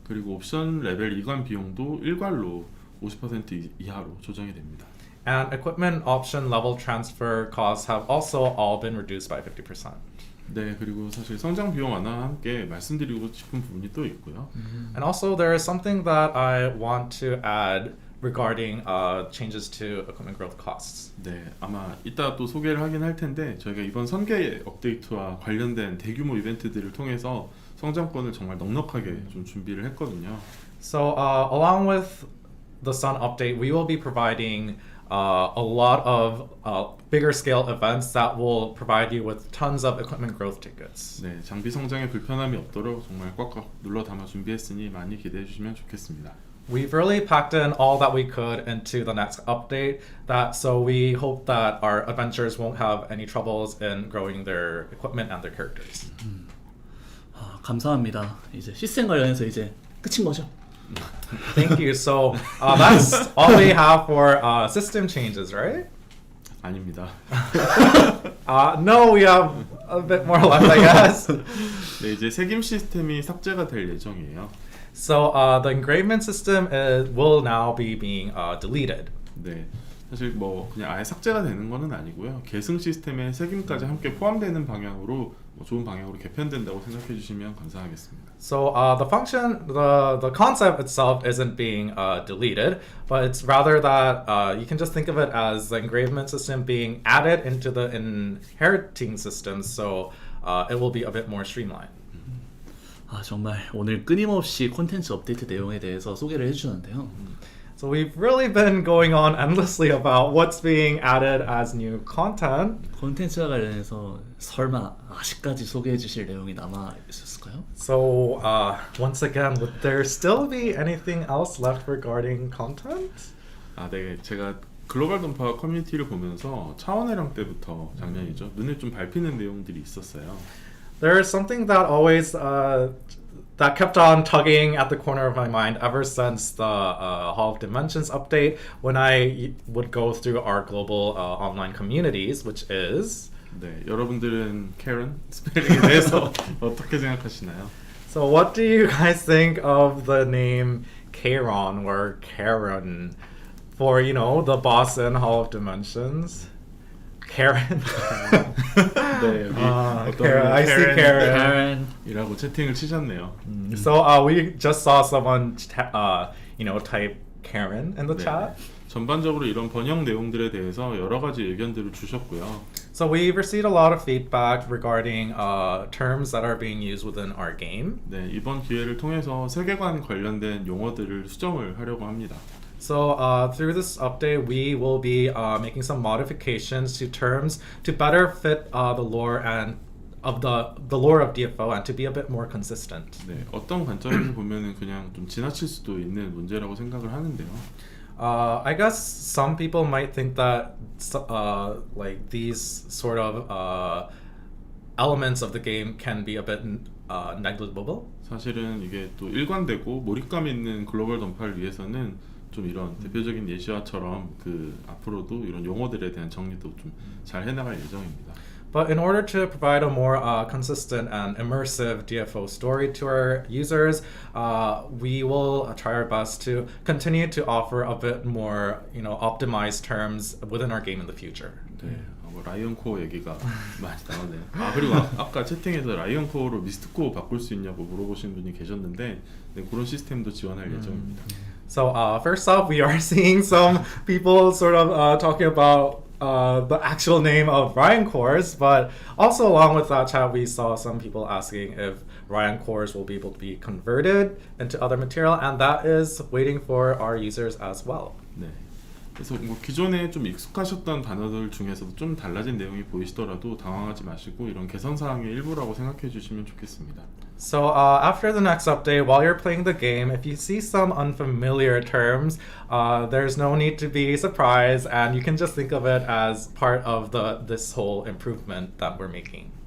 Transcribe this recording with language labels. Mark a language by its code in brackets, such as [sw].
[ko] 그리고 옵션 레벨 이관 비용도 일괄로 50% 이하로 조정이 됩니다. [en] And equipment option level transfer costs have also all been reduced by 50%. [ko] 네, 그리고 사실 성장 비용 완화와 함께 말씀드리고 싶은 부분이 또 있고요. [en] And also, there is something that I want to add regarding changes to equipment growth costs. [ko] 네, 아마 이따 또 소개를 하긴 할 텐데 저희가 이번 선계 업데이트와 관련된 대규모 이벤트들을 통해서 성장권을 정말 넉넉하게 좀 준비를 했거든요. [en] So, along with the Sun update, we will be providing a lot of bigger scale events that will provide you with tons of equipment growth tickets. [ko] 네, 장비 성장에 불편함이 없도록 정말 꽉꽉 눌러 담아 준비했으니 많이 기대해 주시면 좋겠습니다. [en] We've really packed in all that we could into the next update, so we hope that our adventurers won't have any troubles in growing their equipment and their characters. [ko] 감사합니다. 이제 시스템 관련해서 이제 끝인 거죠? [en] Thank you. So that's all we have for system changes, right? [ko] 아닙니다. [en] No, we have a bit more left, I guess. [ko] 네, 이제 색임 시스템이 삭제가 될 예정이에요. [en] So the engravement system will now be being deleted. [ko] 네, 사실 뭐 그냥 아예 삭제가 되는 거는 아니고요. 계승 시스템에 색임까지 함께 포함되는 방향으로 좋은 방향으로 개편된다고 생각해 주시면 감사하겠습니다. [en] So the function, the concept itself isn't being deleted, but it's rather that you can just think of it as the engravement system being added into the inheriting system, so it will be a bit more streamlined. [ko] 정말 오늘 끊임없이 콘텐츠 업데이트 내용에 대해서 소개를 해주셨는데요. [en] So we've really been going on endlessly about what's being added as new content. [ko] 콘텐츠와 관련해서 설마 아직까지 소개해 주실 내용이 남아 있었을까요? [en] So once again, would there still be anything else left regarding content? [ko] 네, 제가 글로벌 동파 커뮤니티를 보면서 차원회랑 때부터 작년이죠. 눈에 좀 밟히는 내용들이 있었어요. [en] There is something that always that kept on tugging at the corner of my mind ever since the Hall of Dimensions update when I would go through our global online communities, which is... [ko] 네, 여러분들은 Karen 스펠링에 대해서 어떻게 생각하시나요? [en] So what do you guys think of the name Karen or Karen for, you know, the boss in Hall of Dimensions? Karen. [ko] 네, 여기 [en] Karen. I see Karen. [ko] 이라고 채팅을 치셨네요. [en] So we just saw someone, type Karen in the [ko] 네, [en] chat. [ko] 전반적으로 이런 번역 내용들에 대해서 여러 가지 의견들을 주셨고요. [en] So we've received a lot of feedback regarding terms that are being used within our game. [ko] 네, 이번 기회를 통해서 세계관 관련된 용어들을 수정을 하려고 합니다. [en] So through this update, we will be making some modifications to terms to better fit the lore and of the lore of DFO and to be a bit more consistent. [ko] 네, 어떤 관점에서 보면은 그냥 좀 지나칠 수도 있는 문제라고 생각을 하는데요. [en] I guess some people might think that like these sort of elements of the game can be a bit negligible. [ko] 사실은 이게 또 일관되고 몰입감 있는 글로벌 던파를 위해서는 좀 이런 대표적인 예시화처럼 그 앞으로도 이런 용어들에 대한 정리도 좀 잘 해나갈 예정입니다. [en] But in order to provide a more consistent and immersive DFO story to our users, we will try our best to continue to offer a bit more, optimized terms within our game in the future. [ko] 네, 라이언 코어 얘기가 많이 나오네요. 그리고 아까 채팅에서 라이언 코어로 미스트 코어 바꿀 수 있냐고 물어보신 분이 계셨는데 네, 그런 시스템도 지원할 예정입니다. [en] So first off, we are seeing some people sort of talking about the actual name of Ryan Course, but also along with that chat, we saw some people asking if Ryan cores will be able to be converted into other material, and that is waiting for our users as well. [ko] 네. 그래서 뭐 기존에 좀 익숙하셨던 단어들 중에서도 좀 달라진 내용이 보이시더라도 당황하지 마시고 이런 개선 사항의 일부라고 생각해 주시면 좋겠습니다. [en] So after the next update, while you're playing the game, if you see some unfamiliar terms, there's no need to be surprised, and you can just think of it as part of this whole improvement that we're making.